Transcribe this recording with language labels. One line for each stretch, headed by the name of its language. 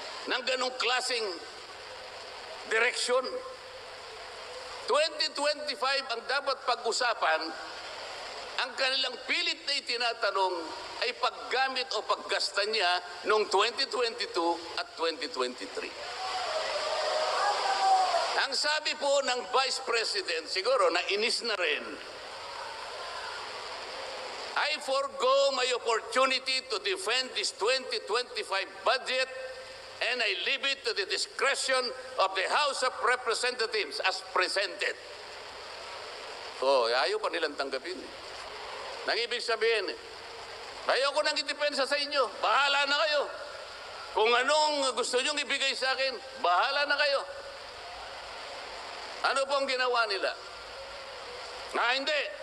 Filipino: ng ganong klaseng direksyon. 2025 ang dapat pag-usapan, ang kanilang pilit na itinatanong ay paggamit o paggasta niya noong 2022 at 2023. Ang sabi po ng Vice President, siguro nainis na rin,
English: I forgo my opportunity to defend this 2025 budget and I leave it to the discretion of the House of Representatives as presented.
Filipino: So, ayaw pa nilang tanggapin. Nang ibig sabihin, ayaw ko nang idepensa sa inyo. Bahala na kayo. Kung anong gusto nyong ibigay sa akin, bahala na kayo. Ano pong ginawa nila? Hindi.